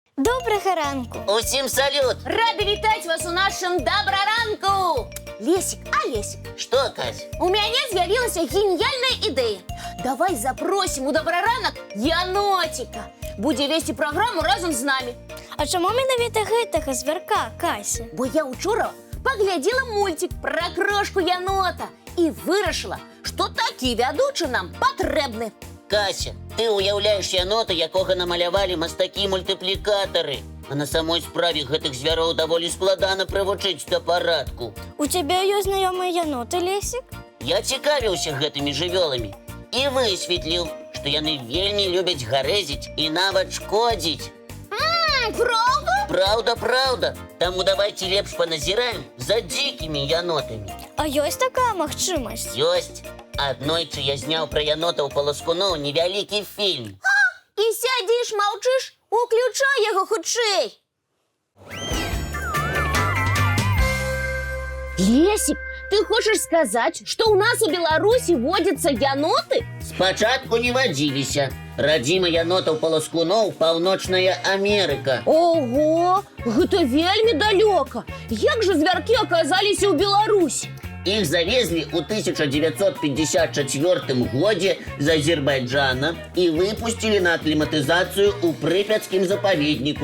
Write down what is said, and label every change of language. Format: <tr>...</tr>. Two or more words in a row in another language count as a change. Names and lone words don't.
<uk>Доброго ранку. Усім салют! Рада вітати вас у нашому доброранку! Лесик, а Лесик,</uk> <ru>Что, Кась? у меня</ru> <uk>з'явилася геніальна ідея. Давай запросимо у доброранок єнотика. Буде вести програму разом з нами.</uk> <be>А чому менавіта гэтага звярка, Кася?</be> <uk>Бо я учора поглядела мультик про крошку єнота і вирішила, що такі ведучі нам потрібні. Кася, ти уявляєш єнота, якого</uk> <be>намалявали мастакі-мультиплікатори. А на самой справе гэтых звяроў даволі складана прывучыць да парадку. У цябе ёсць знаёмыя яноты, Лесік? Я цікавіўся гэтымі жывёламі і высветліў, што яны вельмі любяць гарэзіць і нават шкодзіць. Правда? Праўда, праўда. Таму давайце лепш паназіраем за дзікімі янотамі. А ёсць такая магчымасць? Ёсць. Аднойчы я зняў пра янотаў паласкуноў невялікі фільм. І сядзіш, маўчыш? Уключай яго хутчэй. Лесик,</be> <ru>ты хочешь сказать, что у нас у Беларуси водятся еноты?</ru> <be>Спачатку не вадзіліся. Радзіма янотаў паласкуноў паўночная Амерыка. Ого, гэта вельмі далёка. Як же звяркі аказаліся ў Беларусі? Іх завезлі ў 1954 годзе з Азербайджана і выпусцілі на акліматызацыю ў прыпяцкім запаведніку.</be>